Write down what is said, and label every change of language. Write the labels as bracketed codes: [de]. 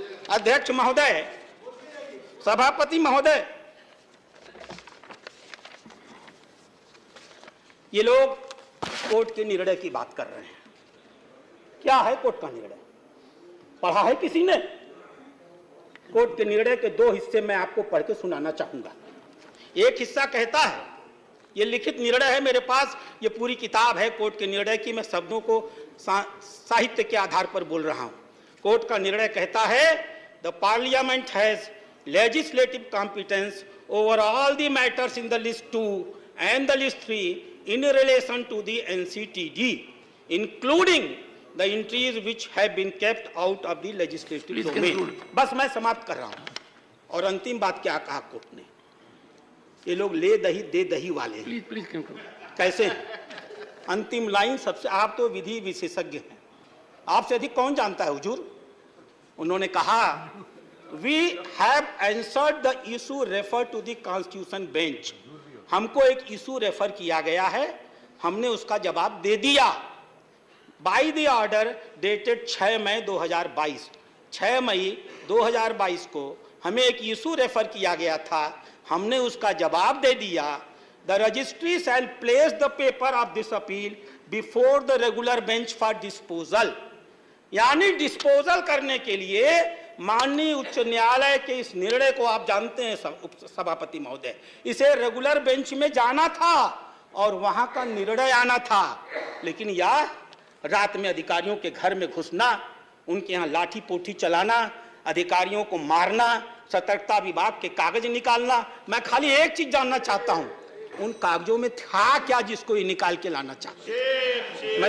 [hi] अध्यक्ष महोदय, सभापति महोदय, ये लोग कोर्ट के निर्णय की बात कर रहे हैं। क्या है कोर्ट का निर्णय? पढ़ा है किसी ने? कोर्ट के निर्णय के दो हिस्से मैं आपको पढ़ के सुनाना चाहूंगा। एक हिस्सा कहता है, ये लिखित निर्णय है मेरे पास, ये पूरी किताब है कोर्ट के निर्णय की, मैं शब्दों को साहित्य के आधार पर बोल रहा हूं। कोर्ट का निर्णय कहता है, [en] The Parliament has legislative competence over all the matters in the list 2 and the list 3 in relation to the NCTD, including the entries which have been kept out of the legislative domain. [hi] बस मैं समाप्त कर रहा हूं। और अंतिम बात क्या कहा कोर्ट ने? ये लोग ले दही दे दही वाले हैं। प्लीज कैसे हैं? अंतिम लाइन सबसे, आप तो विधि विशेषज्ञ हैं, आपसे अधिक कौन जानता है हुजूर? उन्होंने कहा, [en] We have answered the issue referred to the Constitution bench. [hi] हमको एक इशू रेफर किया गया है, हमने उसका जवाब दे दिया। [en] By the order dated [hi] 6 मई 2022, 6 मई 2022 को हमें एक इशू रेफर किया गया था, हमने उसका जवाब दे दिया। [en] The registry shall place the paper of this appeal before the regular bench for disposal. [hi] यानी डिस्पोजल करने के लिए माननीय उच्च न्यायालय के इस निर्णय को आप जानते हैं सभापति महोदय, इसे रेगुलर बेंच में जाना था और वहां का निर्णय आना था। लेकिन यह रात में अधिकारियों के घर में घुसना, उनके यहाँ लाठी पोठी चलाना, अधिकारियों को मारना, सतर्कता विभाग के कागज निकालना, मैं खाली एक चीज जानना चाहता हूं, उन कागजों में था क्या जिसको ये निकाल के लाना चाहते?